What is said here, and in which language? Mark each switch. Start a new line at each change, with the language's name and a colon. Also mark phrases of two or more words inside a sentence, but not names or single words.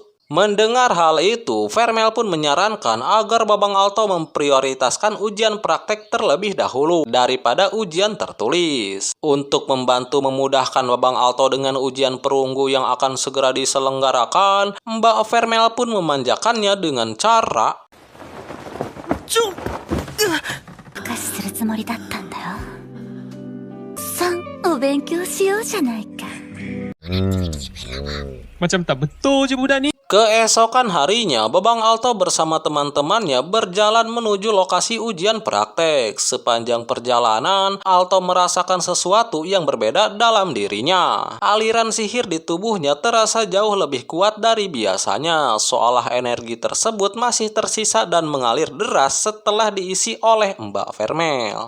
Indonesian: Mendengar hal itu, Vermel pun menyarankan agar Babang Alto memprioritaskan ujian praktek terlebih dahulu daripada ujian tertulis. Untuk membantu memudahkan Babang Alto dengan ujian perunggu yang akan segera diselenggarakan, Mbak Vermel pun memanjakannya dengan cara
Japanese: お貸しするつもりだったんだよ。さん、お勉強しようじゃないか。
Malay: Macam tak betul je budak ni.
Indonesian: Keesokan harinya, Babang Alto bersama teman-temannya berjalan menuju lokasi ujian praktek. Sepanjang perjalanan, Alto merasakan sesuatu yang berbeda dalam dirinya. Aliran sihir di tubuhnya terasa jauh lebih kuat dari biasanya, seolah energi tersebut masih tersisa dan mengalir deras setelah diisi oleh Mbak Vermel.